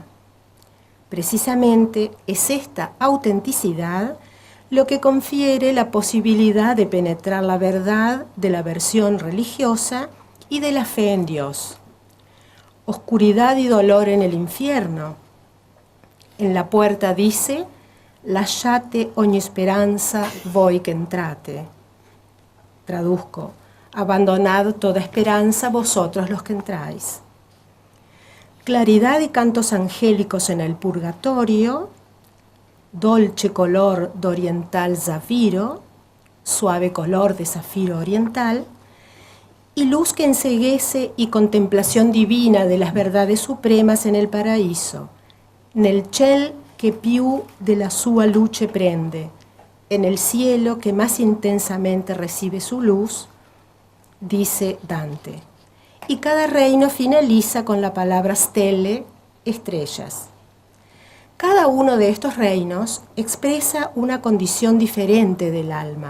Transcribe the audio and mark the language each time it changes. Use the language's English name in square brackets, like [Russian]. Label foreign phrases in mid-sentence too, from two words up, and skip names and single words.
[Spanish] Precisamente es esta autenticidad lo que confiere la posibilidad de penetrar la verdad de la versión religiosa y de la fe en Dios. Oscuridad y dolor en el infierno. En la puerta dice: [Italian] «Lasciate ogni speranza voi che entrate». [Spanish] Traduzco: «Abandonad toda esperanza vosotros los que entráis». Claridad y cantos angélicos en el purgatorio, [Italian] dolce color d'oriental zafiro, [Spanish] suave color de zafiro oriental, y luz que enceguece y contemplación divina de las verdades supremas en el paraíso, [Italian] nel ciel che più della sua luce prende, [Spanish] en el cielo que más intensamente recibe su luz, dice Dante. Y cada reino finaliza con la palabra stelle, estrellas. Cada uno de estos reinos expresa una condición diferente del alma.